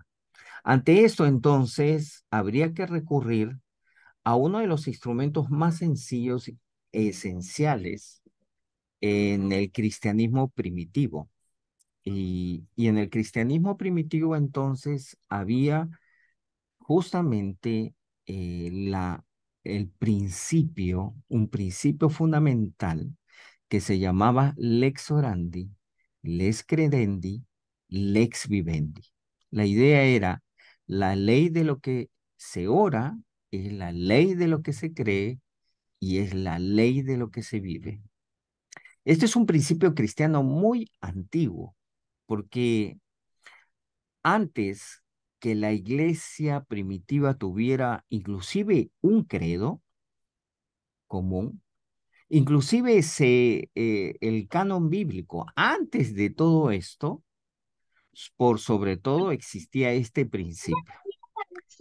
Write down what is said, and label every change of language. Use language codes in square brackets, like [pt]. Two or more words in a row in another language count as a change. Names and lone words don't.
[es] Ante esto, entonces, habría que recurrir a uno de los instrumentos más sencillos e esenciales en el cristianismo primitivo. Y en el cristianismo primitivo entonces había justamente el principio, un principio fundamental que se llamaba [la] lex orandi, lex credendi, lex vivendi. [es] La idea era la ley de lo que se ora, es la ley de lo que se cree y es la ley de lo que se vive. Este es un principio cristiano muy antiguo, porque antes que la iglesia primitiva tuviera inclusive un credo común, inclusive el canon bíblico, antes de todo esto, por sobre todo existía este principio.